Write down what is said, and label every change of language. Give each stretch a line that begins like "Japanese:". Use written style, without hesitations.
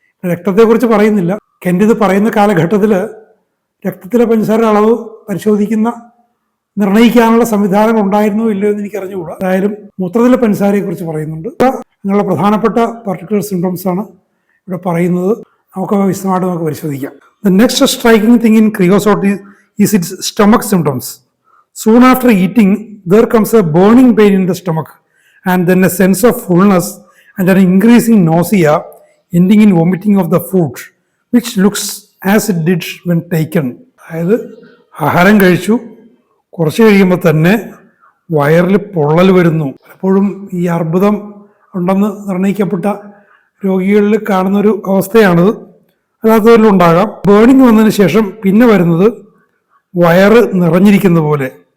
Malayalam: രക്തത്തെക്കുറിച്ച് പറയുന്നില്ല. കെന്റ് ഇത് പറയുന്ന കാലഘട്ടത്തിൽ രക്തത്തിലെ പഞ്ചസാരയുടെ അളവ് പരിശോധിക്കുന്ന നിർണ്ണയിക്കാനുള്ള സംവിധാനങ്ങൾ ഉണ്ടായിരുന്നോ ഇല്ലയോ എന്ന് എനിക്ക് അറിഞ്ഞുകൂടാ. ഏതായാലും മൂത്രത്തിലെ പഞ്ചസാരയെക്കുറിച്ച് പറയുന്നുണ്ട്. നിങ്ങളുടെ പ്രധാനപ്പെട്ട പർട്ടിക്കുലർ സിംറ്റംസ് ആണ് ഇവിടെ പറയുന്നത്. നമുക്ക് വിശദമായിട്ട് പരിശോധിക്കാം.
English: The next striking thing in creosote is its stomach symptoms. Soon after eating there comes a burning pain in the stomach and then a sense of fullness and an increasing nausea ending in vomiting of the food which looks as it did when taken.
Malayalam: അതായത് ആഹാരം കഴിച്ചു കുറച്ച് കഴിയുമ്പോൾ തന്നെ വയറിൽ പൊള്ളൽ വരുന്നു. പലപ്പോഴും ഈ അർബുദം ഉണ്ടെന്ന് നിർണ്ണയിക്കപ്പെട്ട രോഗികളിൽ കാണുന്നൊരു അവസ്ഥയാണിത്. അല്ലാത്തവരിലുണ്ടാകാം. ബേണിങ് വന്നതിന് ശേഷം പിന്നെ വരുന്നത് വയറ് നിറഞ്ഞിരിക്കുന്ന പോലെ.